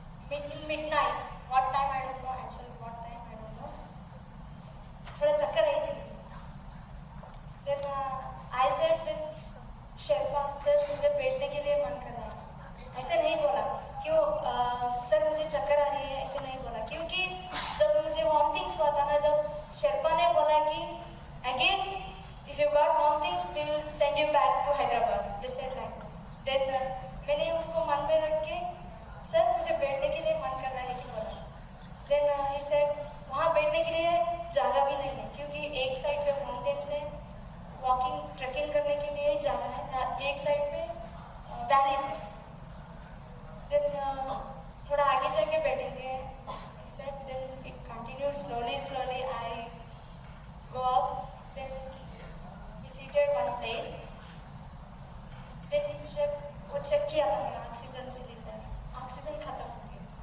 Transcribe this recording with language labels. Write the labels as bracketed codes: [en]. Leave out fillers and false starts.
[en] Then midnight, what time I don't know actually, what time I don't know. [hi] थोड़ा चक्कर आई थी. [en] Then I said with [hi] Sherpa sir मुझे बैठने के लिए मन कर रहा है. ऐसे नहीं बोला क्यों सर मुझे चक्कर आ रही है, ऐसे नहीं बोला क्योंकि जब मुझे वॉमिटिंग्स हुआ था ना, जब शेरपा ने बोला कि [en] Again if you got vomitings we will send you back to Hyderabad, they said like. [hi] Then मैंने उसको मन में रख के सर मुझे बैठने के लिए मन कर रहा है कि बोला. देन ही सेड वहाँ बैठने के लिए जगह भी नहीं है क्योंकि एक साइड पे माउंटेन्स है, वॉकिंग ट्रैकिंग करने के लिए जाना है, एक साइड पे वैलीज है. देन थोड़ा आगे जाके बैठेंगे. [en] Then it continue slowly I go up. Then we seated one place. [hi] Then वो चेक किया था मेरा ऑक्सीजन सिलेंडर, ऑक्सीजन खत्म हो गया.